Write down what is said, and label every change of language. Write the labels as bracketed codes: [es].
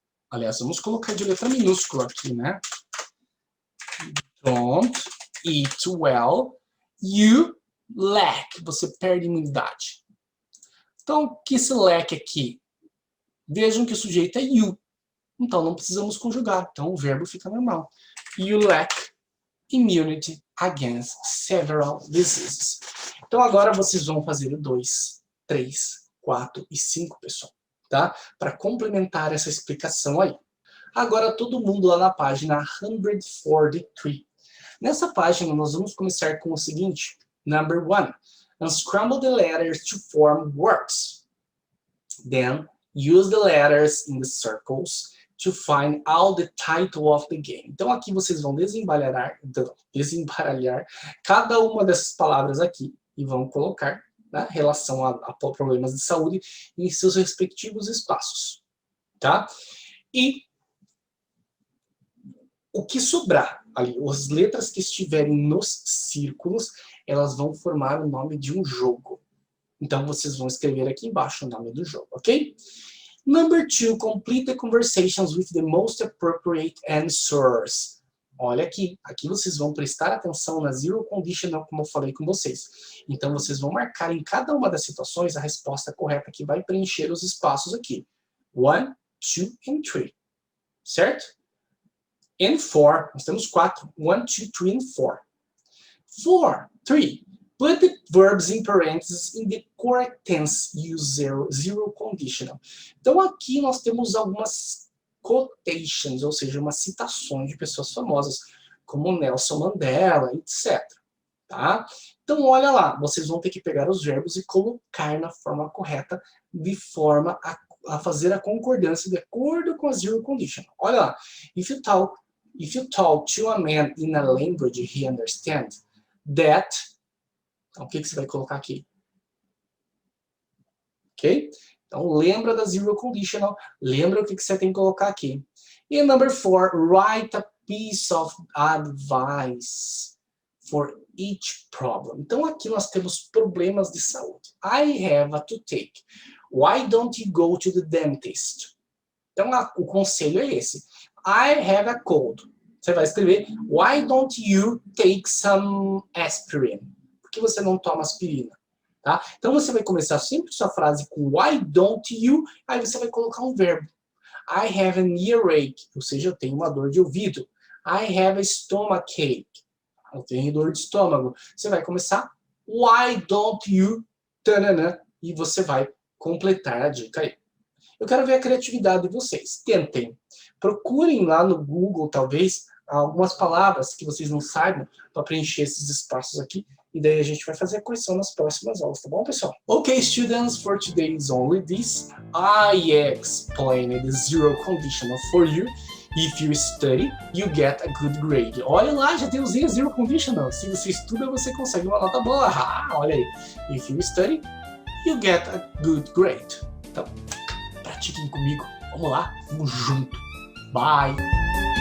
[pt] Aliás, vamos colocar de letra minúscula aqui, né? [en] Don't eat well. You lack, [pt] você perde imunidade. Então, o que esse lack aqui? Vejam que o sujeito é you. Então, não precisamos conjugar. Então, o verbo fica normal. [en] You lack immunity against several diseases. [pt] Então, agora vocês vão fazer o 2, 3, 4 e 5, pessoal. Tá? Para complementar essa explicação aí. Agora, todo mundo lá na página 143. Nessa página, nós vamos começar com o seguinte. [en] Number 1, unscramble the letters to form words. Then, use the letters in the circles to find out the title of the game. [pt] Então, aqui vocês vão desembaralhar cada uma dessas palavras aqui e vão colocar, né, relação a problemas de saúde em seus respectivos espaços. Tá? E o que sobrar ali, as letras que estiverem nos círculos, elas vão formar o nome de um jogo. Então, vocês vão escrever aqui embaixo o nome do jogo, ok? [en] Number 2, complete the conversations with the most appropriate answers. [pt] Olha aqui, aqui vocês vão prestar atenção na zero conditional, como eu falei com vocês. Então, vocês vão marcar em cada uma das situações a resposta correta que vai preencher os espaços aqui. 1, 2 and 3. Certo? And 4, nós temos 4. [en] 1, 2, 3 and 4. 3. Put the verbs in parentheses in the correct tense. Use zero conditional. [pt] Então, aqui nós temos algumas quotations, ou seja, umas citações de pessoas famosas, como Nelson Mandela, etc. Tá? Então, olha lá, vocês vão ter que pegar os verbos e colocar na forma correta, de forma a fazer a concordância de acordo com a zero conditional. Olha lá, [en] if you talk to a man in a language he understands, that... [pt] Então, o que você vai colocar aqui? Ok? Então, lembra da zero conditional, lembra o que você tem que colocar aqui. [en] E number 4, write a piece of advice for each problem. [pt] Então, aqui nós temos problemas de saúde. [en] I have a toothache. Why don't you go to the dentist? [pt] Então, o conselho é esse. [en] I have a cold. [pt] Você vai escrever, [en] why don't you take some aspirin? [pt] Por que você não toma aspirina? Tá? Então, você vai começar sempre sua frase com [en] why don't you, [pt] aí você vai colocar um verbo. [en] I have an earache, [pt] ou seja, eu tenho uma dor de ouvido. [en] I have a stomachache, [pt] eu tenho dor de estômago. Você vai começar [en] why don't you, [pt] tanana, e você vai completar a dica aí. Eu quero ver a criatividade de vocês. Tentem. Procurem lá no Google, talvez, algumas palavras que vocês não saibam para preencher esses espaços aqui E daí a gente vai fazer a correção nas próximas aulas, tá bom, pessoal? [en] Okay, students, for today is only this. I explained the zero conditional for you. If you study, you get a good grade. [pt] Olha lá, já tem o zero conditional. Se você estuda, você consegue uma nota boa. Ah, olha aí. [en] If you study, you get a good grade. [pt] Então, pratiquem comigo. Vamos lá, vamos junto. [en] Bye!